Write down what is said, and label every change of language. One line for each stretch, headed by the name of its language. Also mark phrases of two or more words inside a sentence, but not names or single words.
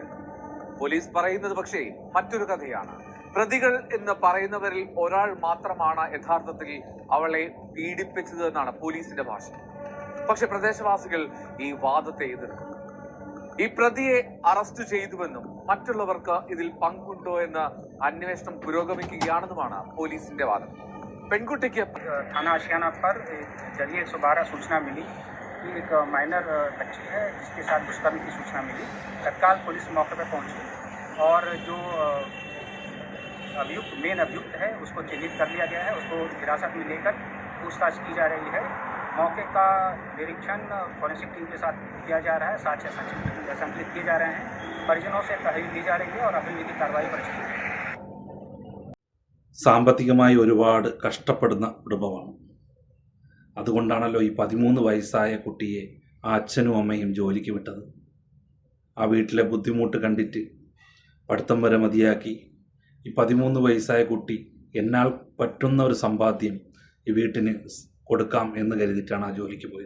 Malayalam: പോലീസ് പറയുന്നത് പക്ഷേ മറ്റൊരു കഥയാണ്. പ്രതികൾ എന്ന് പറയുന്നവരിൽ ഒരാൾ മാത്രമാണ് യഥാർത്ഥത്തിൽ അവളെ പീഡിപ്പിച്ചത് എന്നാണ് പോലീസിന്റെ ഭാഷ. പക്ഷെ പ്രദേശവാസികൾ ഈ വാദത്തെ എതിർക്കുന്നു. ഈ പ്രതിയെ അറസ്റ്റ് ചെയ്തുവെന്നും മറ്റുള്ളവർക്ക് ഇതിൽ പങ്കുണ്ടോ എന്ന അന്വേഷണം പുരോഗമിക്കുകയാണെന്നുമാണ് പോലീസിന്റെ വാദം. പെൺകുട്ടിക്ക്
Hindi: थाना आशियाना पर जरिए 112 सूचना मिली कि एक माइनर बच्ची है जिसके साथ दुष्कर्म की सूचना मिली। तत्काल पुलिस मौके पर पहुंची और जो
English: मेन अभियुक्त
Hindi: है उसको चिन्हित कर लिया गया है। उसको हिरासत में लेकर पूछताछ की जा रही है। मौके का निरीक्षण
English: forensic team
Hindi: के साथ किया जा रहा है। साक्ष्य संकलित किए जा रहे हैं। परिजनों से तहरीर ली जा रही है और अभियोगी की कार्रवाई पर चल रही है।
Malayalam: സാമ്പത്തികമായി ഒരുപാട് കഷ്ടപ്പെടുന്ന കുടുംബമാണ്. അതുകൊണ്ടാണല്ലോ ഈ 13 വയസ്സായ കുട്ടിയെ ആ അച്ഛനും അമ്മയും ജോലിക്ക് വിട്ടത്. ആ വീട്ടിലെ ബുദ്ധിമുട്ട് കണ്ടിട്ട് പഠിത്തം വരെ മതിയാക്കി ഈ 13 വയസ്സായ കുട്ടി എന്നാൽ പറ്റുന്ന ഒരു സമ്പാദ്യം ഈ വീട്ടിന് കൊടുക്കാം എന്ന് കരുതിയിട്ടാണ് ആ ജോലിക്ക് പോയത്.